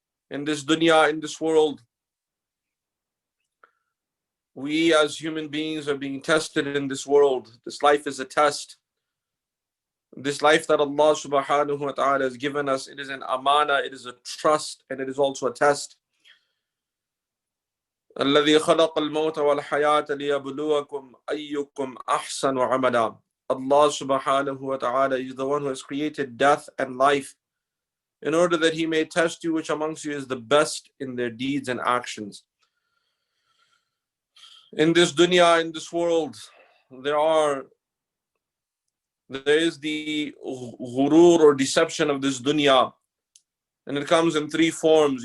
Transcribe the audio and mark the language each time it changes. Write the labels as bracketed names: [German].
[English] In this dunya, in this world, we as human beings are being tested in this world. This life is a test. This life that Allah subhanahu wa ta'ala has given us, it is an amana, it is a trust, and it is also a test. [Arabic] الذي خلق الموت والحياة ليبلوكم أيكم أحسن عملا. [English] Allah subhanahu wa ta'ala is the one who has created death and life in order that He may test you which amongst you is the best in their deeds and actions. In this dunya, in this world, there is the ghurur or deception of this dunya, and it comes in three forms.